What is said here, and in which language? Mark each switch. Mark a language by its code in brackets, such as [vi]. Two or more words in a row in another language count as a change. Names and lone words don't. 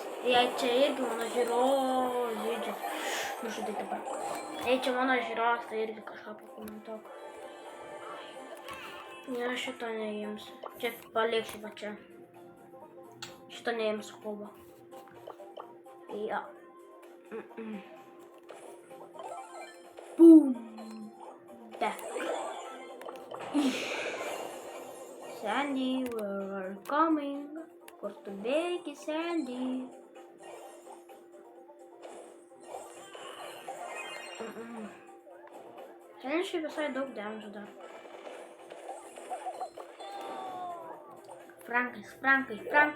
[lt] Jei čia irgi mano žiūrovas žaidžias. Nužudai dabar. Jei čia mano žiūrovas, tai irgi kažką pakomentuok. Ne, šito neimsiu. Čia paliksiu va čia. Šito neimsiu kubo. Ja. [en] Boom! Back. Sandy, where are you coming? [lt] Kur tu bėgi, Sandy? Šiandien šiaip visai daug damage dar. Frankai.